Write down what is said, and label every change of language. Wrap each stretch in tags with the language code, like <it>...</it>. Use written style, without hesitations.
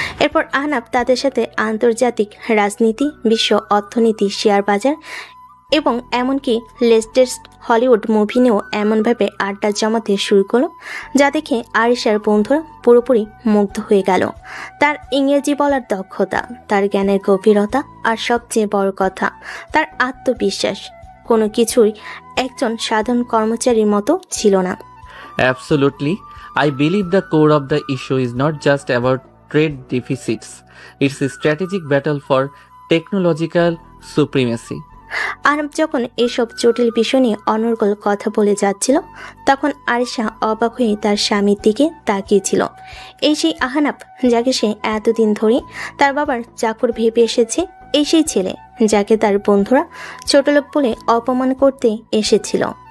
<bn>এরপর আহনাফ তাদের সাথে আন্তর্জাতিক রাজনীতি, বিশ্ব অর্থনীতি, শেয়ার বাজার এবং এমনকি লেটেস্ট হলিউড মুভি নিয়েও এমনভাবে আড্ডা জমাতে শুরু করলো যা দেখে আরিশার বন্ধুরা পুরোপুরি মুগ্ধ হয়ে গেল। তার ইংরেজি বলার দক্ষতা, তার জ্ঞানের গভীরতা আর সবচেয়ে বড় কথা তার আত্মবিশ্বাস, কোনো কিছুই একজন সাধারণ কর্মচারীর মতো ছিল না।</bn> <en>Absolutely. I believe the core of the issue is not just about trade deficits. It's a strategic battle for technological supremacy.</en> <bn>Ahnaf যখন এসব জটিল বিষয় নিয়ে অনর্গল কথা বলে যাচ্ছিল তখন আরিশা অবাক হয়ে তার স্বামীর দিকে তাকিয়েছিল। এই সেই আহনাফ যাকে সে এতদিন ধরে তার বাবার চাকর ভেবে এসেছে, এই সেই ছেলে যাকে তার বন্ধুরা ছোটলোক বলে অপমান করতে এসেছিল।</bn>